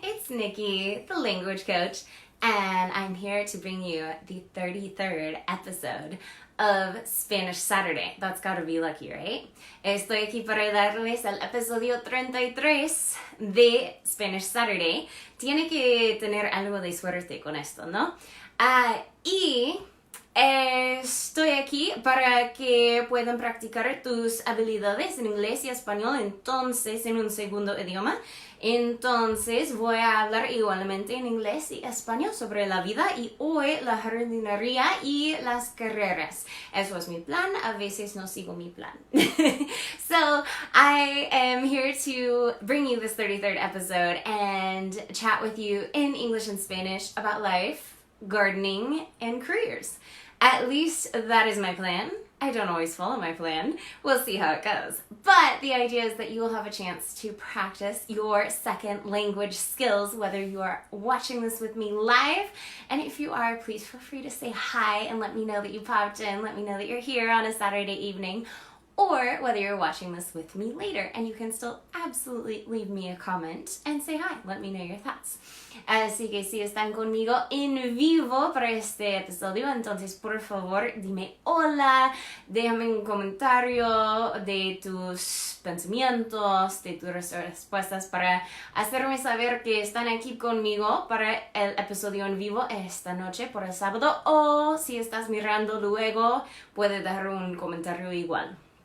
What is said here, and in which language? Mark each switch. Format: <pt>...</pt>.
<en>It's Nikki, the language coach, and I'm here to bring you the 33rd episode of Spanish Saturday. That's gotta be lucky, right?</en> <es>Estoy aquí para darles el episodio 33 de Spanish Saturday. Tiene que tener algo de suerte con esto, ¿no? Y estoy aquí para que puedan practicar tus habilidades en inglés y español, entonces en un segundo idioma. Entonces voy a hablar igualmente en inglés y español sobre la vida y hoy la jardinería y las carreras. Eso es mi plan, a veces no sigo mi plan.</es> <en>So I am here to bring you this 33rd episode and chat with you in English and Spanish about life, gardening, and careers. At least that is my plan. I don't always follow my plan. We'll see how it goes. But the idea is that you will have a chance to practice your second language skills, whether you are watching this with me live. And if you are, please feel free to say hi and let me know that you popped in. Let me know that you're here on a Saturday evening. Or whether you're watching this with me later, and you can still absolutely leave me a comment and say hi. Let me know your thoughts.</en> <es>Así que si están conmigo en vivo para este episodio, entonces por favor dime hola, déjame un comentario de tus pensamientos, de tus respuestas para hacerme saber que están aquí conmigo para el episodio en vivo esta noche por el sábado, o si estás mirando luego, puedes dar un comentario igual.</es>